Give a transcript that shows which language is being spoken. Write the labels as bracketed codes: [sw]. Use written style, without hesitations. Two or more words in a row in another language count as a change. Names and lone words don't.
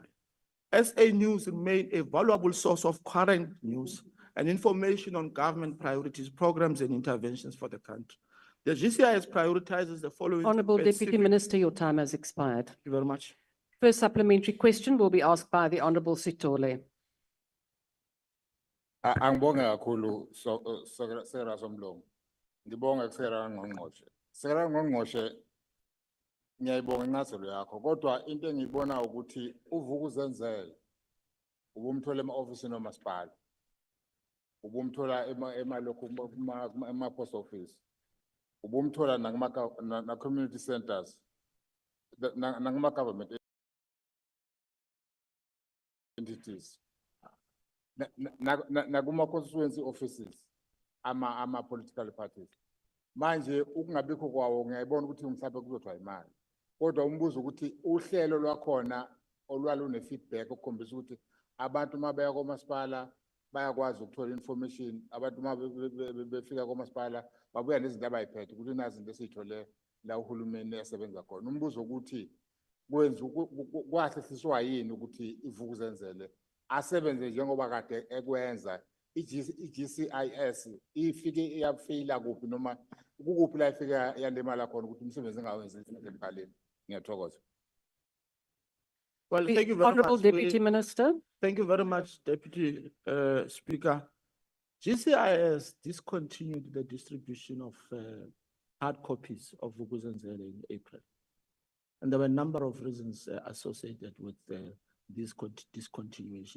[en] SA News remain a valuable source of current news and information on government priorities, programs, and interventions for the country. The GCIS prioritizes the following. Honourable Deputy Minister, your time has expired. Thank you very much. First supplementary question will be asked by the Honourable Sitole. [zu] Angibonge kakhulu Sekela Somlomo. Ngibonge Sekela Ngqongqoshe. Sekela Ngqongqoshe ngiyayibonga incazelo yakho kodwa into engiyibona ukuthi uVuk'uzenzele ubumthola ema-ofisini omasipala. Ubumthola ema-post office. Ubumthola na [en] community centers. Na government entities. [zu] Na [en] constituency offices [zu] ama [en] political parties. [zu] Manje ukungabikho kwawo ngiyayibona ukuthi mhlawumbe kuzothwa imali. Kodwa umbuzo ukuthi uhlelo lwakhona olwalune feedback ukukhombisa ukuthi abantu mabaya kwamasipala bayakwazi ukuthola information, abantu mabefika kwamasipala babuya nezinto abayiphethe ukuthi nazi izinto esizithole la uhulumeni esebenza khona. Umbuzo ukuthi kwenza kwahlehliswa yini ukuthi iVuk'uzenzele asebenze njengoba kade ekwenza i-GCIS ifike iyafeyila kuphi noma kukuphi la ifike yalimala khona ukuthi umsebenzi engawenzi emkhaleni. Ngiyathokoza. [en] Well, thank you very Honourable much. Deputy Minister. Thank you very much, Deputy Speaker. GCIS discontinued the distribution of hard copies of Vuk'uzenzele in April. And there were a number of reasons associated with this discontinuation.